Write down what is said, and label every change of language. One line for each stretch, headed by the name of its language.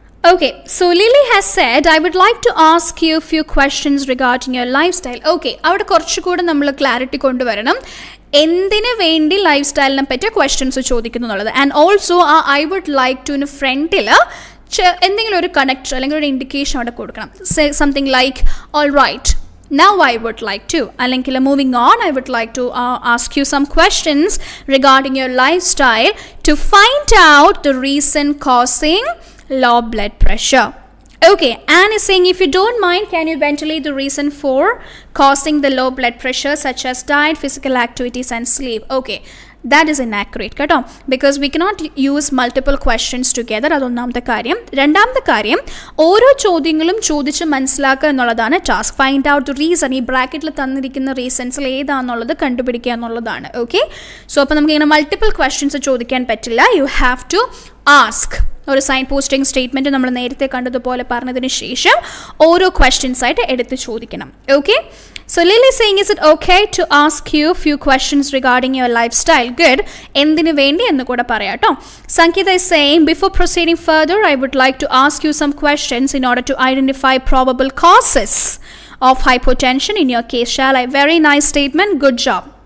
English: Okay, so Lily has said, I would like to ask you a few questions regarding your lifestyle.
Malayalam: Okay, അവിടെ കുറച്ചുകൂടെ നമ്മൾ clarity കൊണ്ടുവരണം, എന്തിനു വേണ്ടി life സ്റ്റൈലിനെ പറ്റിയ ക്വസ്റ്റ്യൻസ് ചോദിക്കുന്നു എന്നുള്ളത്.
English: and also ah I would like to
Malayalam: ഫ്രണ്ടിൽ എന്തെങ്കിലും ഒരു കണക്ട് അല്ലെങ്കിൽ ഒരു ഇൻഡിക്കേഷൻ അവിടെ കൊടുക്കണം.
English: something like all right, now I would like to,
Malayalam: അല്ലെങ്കിൽ
English: moving on, I would like to ask you some questions regarding your lifestyle to find out the reason causing low blood pressure. Okay, Anne is saying, if you don't mind, can you ventilate the reason for causing the low blood pressure, such as diet, physical activities and sleep? Okay, that is inaccurate
Malayalam: കേട്ടോ,
English: because we cannot use multiple questions together.
Malayalam: അതൊന്നാമത്തെ കാര്യം. രണ്ടാമത്തെ കാര്യം, ഓരോ ചോദ്യങ്ങളും ചോദിച്ച് മനസ്സിലാക്കുക എന്നുള്ളതാണ് task.
English: find out the reason,
Malayalam: ഈ ബ്രാക്കറ്റിൽ തന്നിരിക്കുന്ന റീസൺസിൽ ഏതാണെന്നുള്ളത് കണ്ടുപിടിക്കുക എന്നുള്ളതാണ്. ഓക്കെ, സോ അപ്പോൾ നമുക്ക് ഇങ്ങനെ മൾട്ടിപ്പിൾ ക്വസ്റ്റ്യൻസ് ചോദിക്കാൻ പറ്റില്ല.
English: You have to ask.
Malayalam: ഒരു സൈൻ പോസ്റ്റിംഗ് സ്റ്റേറ്റ്മെൻറ്റ് നമ്മൾ നേരത്തെ കണ്ടതുപോലെ പറഞ്ഞതിന് ശേഷം ഓരോ ക്വസ്റ്റ്യൻസ് ആയിട്ട് എടുത്ത് ചോദിക്കണം.
English: Okay, so Lily is saying, is it okay to ask you a few questions regarding your lifestyle? Good.
Malayalam: എന്തിനു വേണ്ടി എന്ന് കൂടെ പറയാട്ടോ.
English: Sangeeta is saying, before proceeding further, I would like to ask you some questions in order to identify probable causes of hypotension in your case. Shall I? Very nice statement. Good job.